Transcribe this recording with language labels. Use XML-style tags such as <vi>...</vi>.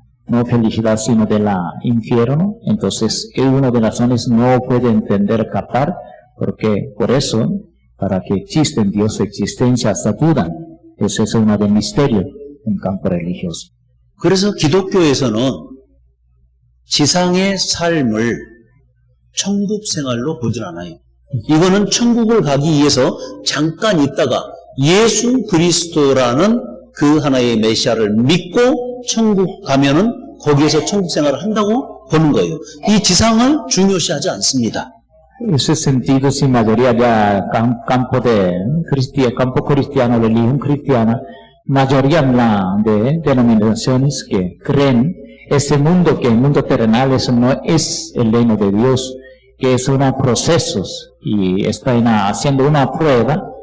<es>no felicidad sino de la infierno, entonces es una de las razones no puede entender, captar, porque por eso, para que exista en Dios su existencia hasta dudan, ese es uno del misterio en campo religioso.</es> <ko>그래서 기독교에서는 지상의 삶을 천국 생활로 보질 않아요. 이거는 천국을 가기 위해서 잠깐 있다가 예수 그리스도라는 그 하나의 메시아를 믿고 천국 가면은 거기에서 천국 생활을 한다고 보는 거예요. 이 지상을 중요시하지 않습니다.</ko> <es>Ese sentido, si mayoría ya campo cristiano, religión cristiana, mayoría de denominaciones que creen ese mundo, que el mundo terrenal eso no es el reino de Dios, que es unos procesos y están haciendo una prueba</es>